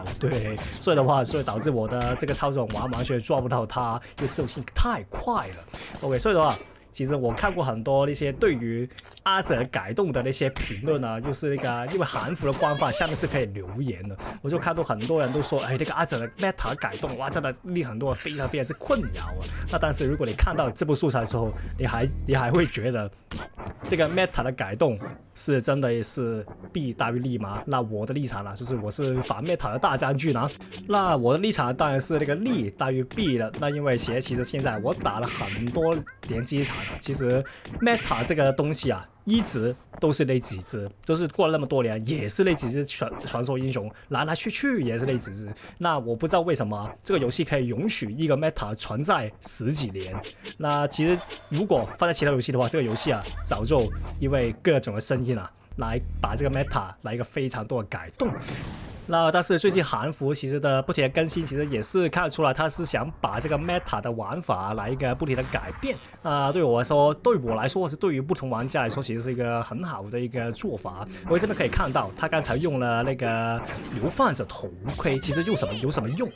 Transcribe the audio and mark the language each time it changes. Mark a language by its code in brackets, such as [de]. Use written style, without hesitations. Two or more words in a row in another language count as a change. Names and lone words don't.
[zh] 對，所以導致我的這個操手完全抓不到它，因為機動性太快了。OK， 所以的話，其實我看過很多那些對於阿哲改動的那些評論就是那個因為韓服的官方下面是可以留言的，我就看到很多人都說，那個阿哲的 meta 改動，哇，真的令很多人非常之困擾那但是如果你看到這部素材的時候，你還會覺得這個 meta 的改動是真的是弊大於利嗎？那我的立場就是我是反 meta 的大將軍那我的立場當然是那個利大於弊的。那因為其實現在我打了很多連機場其實 meta 這個東西一直都是那幾隻，都是過了那麼多年也是那幾隻傳說英雄，來去也是那幾隻。那我不知道為什麼這個遊戲可以允許一個 meta 存在10幾年。那其實如果放在其他遊戲的話，這個遊戲早就因為各種的聲音來把這個 meta 來一個非常多的改動。那但是最近韓服其實的不停的更新，其實也是看得出來，他是想把這個 meta 的玩法來一個不停的改變。對我來說，或是對於不同玩家來說，其實是一個很好的一個做法。我這邊可以看到，他剛才用了那個流放者頭盔，其實有什麼用？